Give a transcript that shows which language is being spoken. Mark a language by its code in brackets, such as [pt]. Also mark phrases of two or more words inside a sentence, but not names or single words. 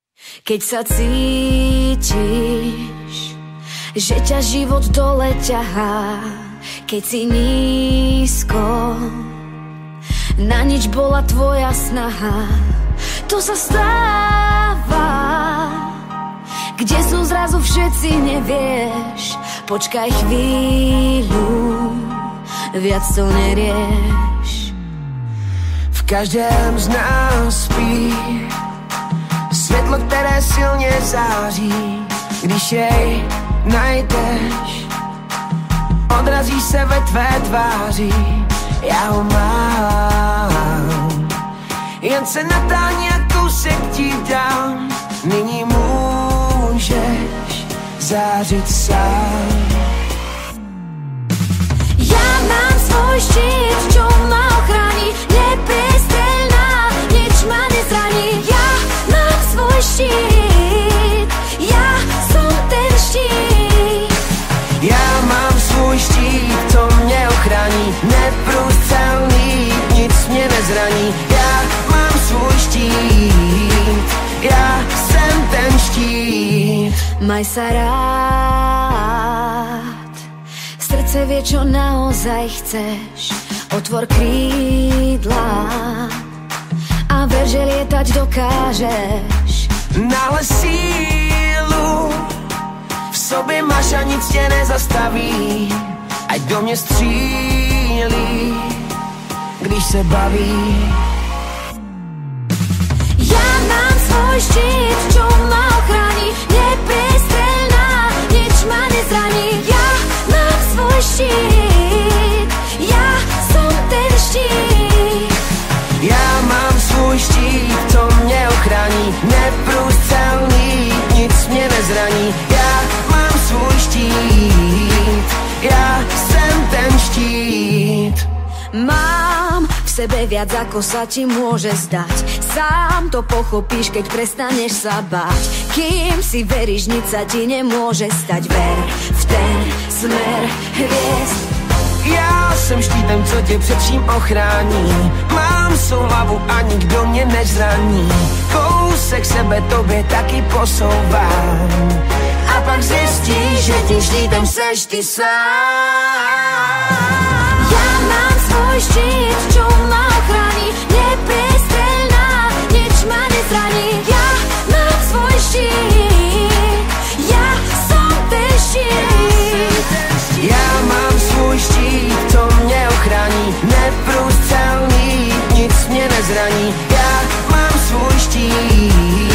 [sk] Keď sa cítiš, že ťa život dole ťahá, keď si nízko, na nič bola tvoja snaha. To sa stáva, kde sú zrazu všetci, nevieš. Počkaj chvíľu, viac to nerieš. [cs] V každém z nás spí světlo, které silně září. Když jej najdeš, odrazí se ve tvé tváři. Já ho mám, jen se natáhni a kousek ti dám. Nyní můžeš zářit sám. [sk] Ja mám svoj štít, čo ma ochráni. Nepriestrelná, nič ma nezraní. Ja mám svoj štít, ja som ten štít. [cs] Já mám svůj štít, to mě ochrání. Neprůstřelný, nic mě nezraní. Já mám svůj štít, já jsem ten štít. [sk] Maj sa rád, srdce vie, čo naozaj chceš. Otvor krídla a ver, že lietať dokážeš. [cs] Náhle sílu v sobě máš a nic tě nezastaví. Ať do mě střílí, když se baví. [sk] Ja mám svoj štít, čo ma ochráni. Nepriestrelná, nič ma nezraní. Ja mám svoj štít, ja som ten štít. [cs] Já mám svůj štít, to mě ochrání. Neprůstřelný, nic mě nezraní. Já mám svůj štít, já jsem ten štít. [sk] Mám v sebe viac, ako sa ti môže zdať. Sám to pochopíš, keď prestaneš sa báť. Kým si veríš, nič sa ti nemôže stať. Ver v ten smer hviezd. [cs] Já jsem štítem, co tě před vším ochrání. Mám svou hlavu a nikdo mě nezraní. Kousek sebe tobě taky posouvám. A pak zjistíš, že tím štítem seš ty sám. [sk] Ja mám svoj štít, čo ma ochráni. Nepriestrelná, nič ma nezraní. Ja mám svoj štít, ja som ten štít. [cs] Já mám svůj štít, to mě ochrání. Neprůstřelný, nic mě nezraní. Já mám svůj štít.